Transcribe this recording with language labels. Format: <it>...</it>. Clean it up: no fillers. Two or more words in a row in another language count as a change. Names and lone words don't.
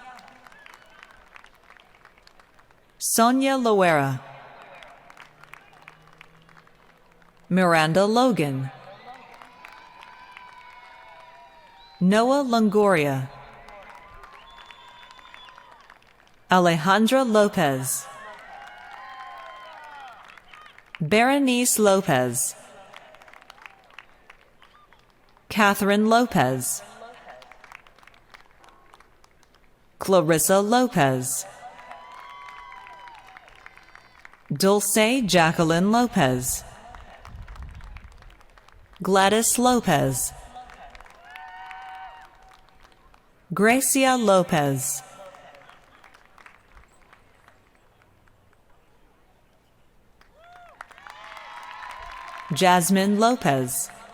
<en>Sonia Loera, Miranda Logan, Noah Longoria, Alejandra Lopez, Berenice Lopez, Catherine Lopez, Clarissa Lopez, Dulce Jacqueline Lopez, Gladys Lopez, Gracia Lopez, Jasmine Lopez,</en>